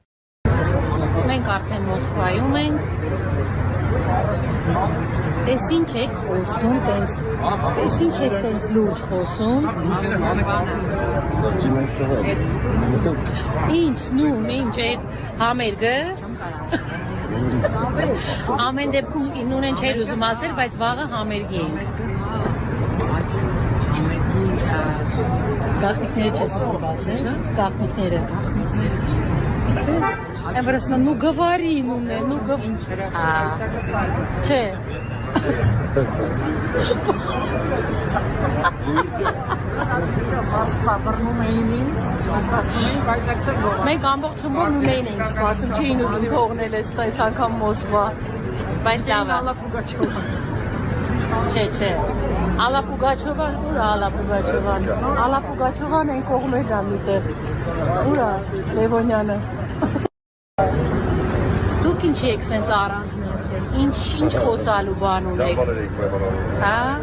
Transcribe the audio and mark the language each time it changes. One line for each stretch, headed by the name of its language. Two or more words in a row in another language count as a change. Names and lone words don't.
Armenian: Մենք արդեն Մոսկվայում ենք։ Տես ինչ եք խոսում, տես ինչ եք տենց լուրջ խոսում։ Ինչ, նում, ինչ այդ համերգը։ Ամեն դեպքում նունեն չէր ուզում ասել, բայց վաղը համերգի ենք։ Գաղտնիքները չես ուզում բացել, գաղտնիքները։
Russian: Я просто, ну говори, ну говори.
Armenian: Չէ։ Մենք ամբողջ խմբով նույնն էինք սպասում, չէին ուզում թողնել այս անգամ Մոսկվա, բայց լավ է։ Չէ։ Ալա Պուգաչովան, ուր է Ալա Պուգաչովան։ Ալա Պուգաչովան այն կողմերն ան միտեղ։ Ուր է Լևոնյանը։ Դուք ինչի եք սենց առանց մերձել, ինչ խոսալու բան ունեք, հա?